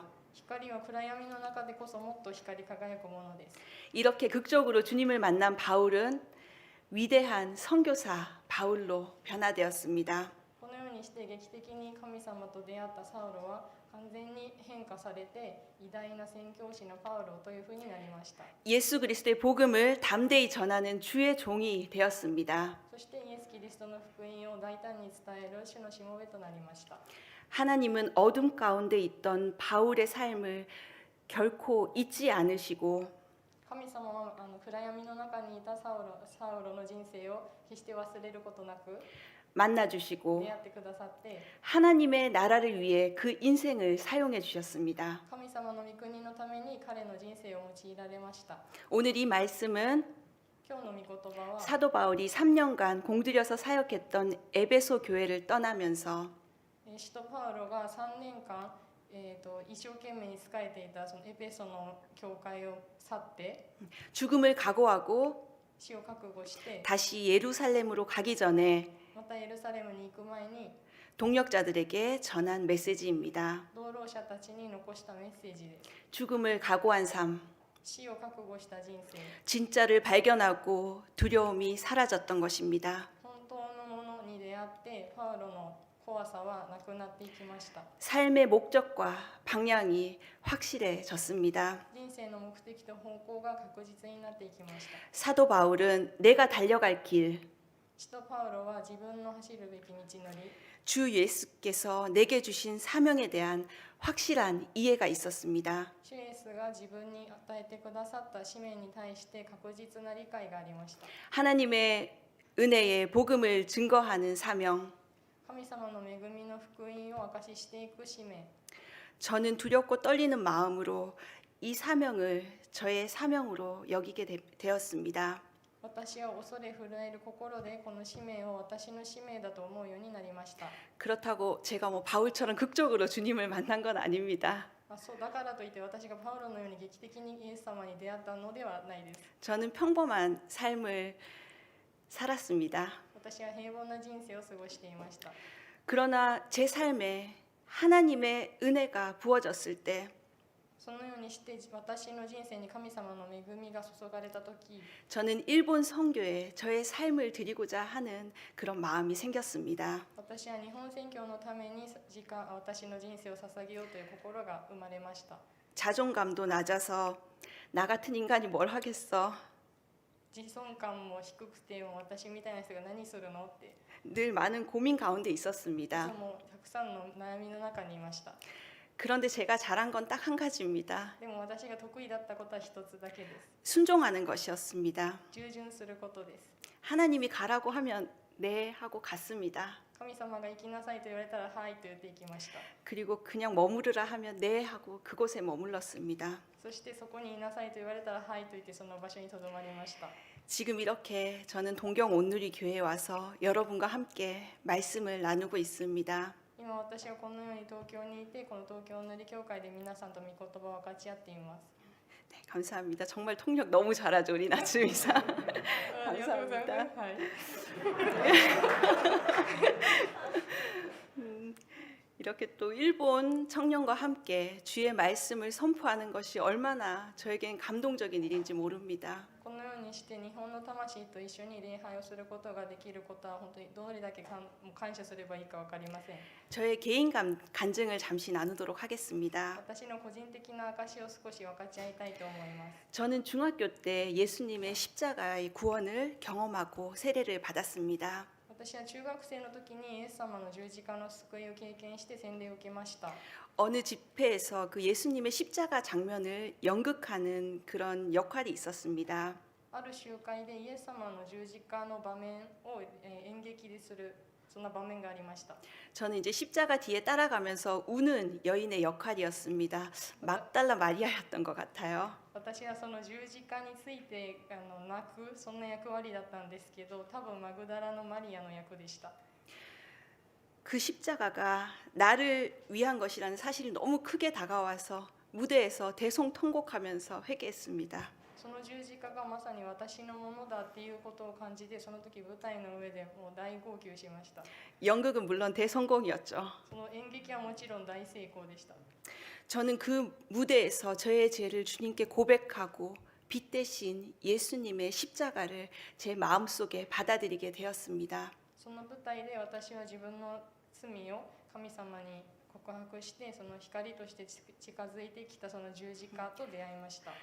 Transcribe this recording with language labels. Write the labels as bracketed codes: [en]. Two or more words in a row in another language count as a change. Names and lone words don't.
[ja] 光は暗闇の中でこそもっと光り輝くものです。 [ko] 이렇게 극적으로 주님을 만난 바울은 위대한 선교사 바울로 변화되었습니다. [ja] このようにして劇的に神様と出会ったサウロは完全に変化されて偉大な宣教師のパウロというふうになりました。 [ko] 예수 그리스도의 복음을 담대히 전하는 주의 종이 되었습니다. [ja] そしてイエス・キリストの福音を大胆に伝える主のしもべとなりました。 [ko] 하나님은 어둠 가운데 있던 바울의 삶을 결코 잊지 않으시고 [ja] 神様は暗闇の中にいたサウロの人生を決して忘れることなく [ko] 만나주시고 [ja] 出会ってくださって、 [ko] 하나님의 나라를 위해 그 인생을 사용해 주셨습니다. [ja] 神様の御国のために彼の人生を用いられました。 [ko] 오늘 이 말씀은 [ja] 今日の御言葉は [ko] 사도 바울이 3년간 공들여서 사역했던 에베소 교회를 떠나면서 [ja] 使徒パウロが3年間、一生懸命に仕えていたそのエペソの教会を去って [ko] 죽음을 각오하고 [ja] 死を覚悟して [ko] 다시 예루살렘으로 가기 전에 [ja] またエルサレムに行く前に [ko] 동역자들에게 전한 메시지입니다. [ja] 同労者たちに残したメッセージです。 [ko] 죽음을 각오한 삶, [ja] 死を覚悟した人生、 [ko] 진짜를 발견하고 두려움이 사라졌던 것입니다. [ja] 本当のものに出会ってパウロの怖さはなくなっていきました。 [ko] 삶의 목적과 방향이 확실해졌습니다. [ja] 人生の目的と方向が確実になっていきました。 [ko] 사도 바울은 내가 달려갈 길, [ja] 使徒パウロは自分の走るべき道のり、 [ko] 주 예수께서 내게 주신 사명에 대한 확실한 이해가 있었습니다. [ja] 主イエスが自分に与えてくださった使命に対して確実な理解がありました。 [ko] 하나님의 은혜의 복음을 증거하는 사명, [ja] 神様の恵みの福音を証ししていく使命、 [ko] 저는 두렵고 떨리는 마음으로 이 사명을 저의 사명으로 여기게 되었습니다. [ja] 私は恐れ震える心でこの使命を私の使命だと思うようになりました。 [ko] 그렇다고 제가 바울처럼 극적으로 주님을 만난 건 아닙니다. [ja] そうだからといって私がパウロのように劇的にイエス様に出会ったのではないです。 [ko] 저는 평범한 삶을 살았습니다. [ja] 私は平凡な人生を過ごしていました。 [ko] 그러나 제 삶에 하나님의 은혜가 부어졌을 때 [ja] そのようにして私の人生に神様の恵みが注がれた時、 [ko] 저는 일본 선교에 저의 삶을 드리고자 하는 그런 마음이 생겼습니다. [ja] 私は日本宣教のために私の人生を捧げようという心が生まれました。 [ko] 자존감도 낮아서 나 같은 인간이 뭘 하겠어. [ja] 自尊感も低くても私みたいな人が何するのって、 [ko] 늘 많은 고민 가운데 [ja] い [ko] 있었습니다. [ja] つもたくさんの悩みの中にいました。 [ko] 그런데 제가 잘한 건 딱 한 가지입니다. [ja] でも私が得意だったことは一つだけです。 [ko] 순종하는 것이었습니다. [ja] 従順することです。 [ko] 하나님이 가라고 하면 네 하고 갔습니다. [ja] 神様が行きなさいと言われたらはいと言って行きました。 [ko] 그리고 그냥 머무르라 하면 네 하고 그곳에 머물렀습니다. [ja] そしてそこにいなさいと言われたらはいと言ってその場所にとどまりました。 [ko] 지금 이렇게 저는 동경 온누리 교회에 와서 여러분과 함께 말씀을 나누고 있습니다. [ja] 今私はこのように東京にいてこの東京塗り教会で皆さんと御言葉を分かち合っています。 [ko] 네, 감사합니다. 정말 통역 너무 잘하죠 우리 나츠미사. [ja] ありがとうございます。はい。 [ko] 이렇게 또 일본 청년과 함께 주의 말씀을 선포하는 것이 얼마나 저에겐 감동적인 일인지 모릅니다. [ja] このようにして日本の魂と一緒に礼拝をすることができることは本当にどれだけ感謝すればいいか分かりません。 [ko] 저의 개인 간증을 잠시 나누도록 하겠습니다. [ja] 私の個人的な証を少し分かち合いたいと思います。 [ko] 저는 중학교 때 예수님의 십자가의 구원을 경험하고 세례를 받았습니다. [ja] 私は中学生の時にイエス様の十字架の救いを経験して洗礼を受けました。 [ko] 어느 집회에서 그 예수님의 십자가 장면을 연극하는 그런 역할이 있었습니다. [ja] ある集会でイエス様の十字架の場面を演劇でするそんな場面がありました。 [ko] 저는 이제 십자가 뒤에 따라가면서 우는 여인의 역할이었습니다. 막달라 마리아였던 것 같아요. [ja] 私はその十字架について泣くそんな役割だったんですけど、多分マグダラのマリアの役でした。 [ko] 그 십자가가 나를 위한 것이라는 사실이 너무 크게 다가와서 무대에서 대성통곡하면서 회개했습니다. [ja] その十字架がまさに私のものだっていうことを感じて、その時舞台の上でもう大号泣しました。 [ko] 연극은 물론 대성공이었죠. [ja] その演劇はもちろん大成功でした。 [ko] 저는 그 무대에서 저의 죄를 주님께 고백하고 빛 대신 예수님의 십자가를 제 마음속에 받아들이게 되었습니다. [ja] その舞台で私は自分の罪を神様に告白して、その光として近づいてきたその十字架と出会いました。